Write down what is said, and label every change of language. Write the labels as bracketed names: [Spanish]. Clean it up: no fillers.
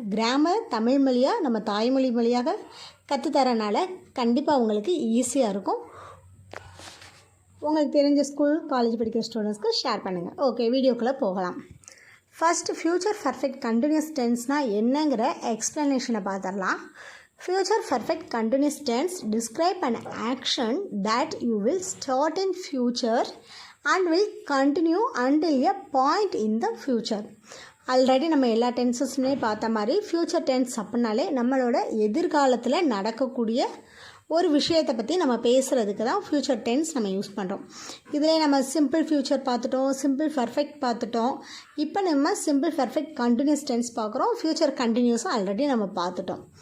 [Tamil] Grammar Tamil மொழியாக நம்ம தாய்மொழி மொழியாக கற்றுத்தரனால கண்டிப்பாக உங்களுக்கு ஈஸியாக இருக்கும். உங்களுக்கு தெரிஞ்ச ஸ்கூல் காலேஜ் படிக்கிற ஸ்டூடெண்ட்ஸ்க்கு ஷேர் பண்ணுங்கள். ஓகே, வீடியோக்குள்ளே போகலாம். ஃபஸ்ட்டு ஃப்யூச்சர் பர்ஃபெக்ட் கண்டினியூஸ் டென்ஸ்னால் என்னங்கிற எக்ஸ்ப்ளனேஷனை பார்த்துடலாம். [English] Future perfect continuous tense describe an action that you will start in future and will continue until a point in the future. [Tamil] Already நம்ம எல்லா டென்சஸ்மே பார்த்த மாதிரி ஃப்யூச்சர் டென்ஸ் அப்படின்னாலே நம்மளோட எதிர்காலத்தில் நடக்கக்கூடிய ஒரு விஷயத்தை பற்றி நம்ம பேசுகிறதுக்கு தான் ஃப்யூச்சர் டென்ஸ் நம்ம யூஸ் பண்ணுறோம். இதில் நம்ம சிம்பிள் ஃப்யூச்சர் பார்த்துட்டோம், சிம்பிள் பர்ஃபெக்ட் பார்த்துட்டோம். இப்போ நம்ம சிம்பிள் பர்ஃபெக்ட் கண்டினியூஸ் டென்ஸ் பார்க்குறோம். ஃப்யூச்சர் கண்டினியூஸும் ஆல்ரெடி நம்ம பார்த்துட்டோம்.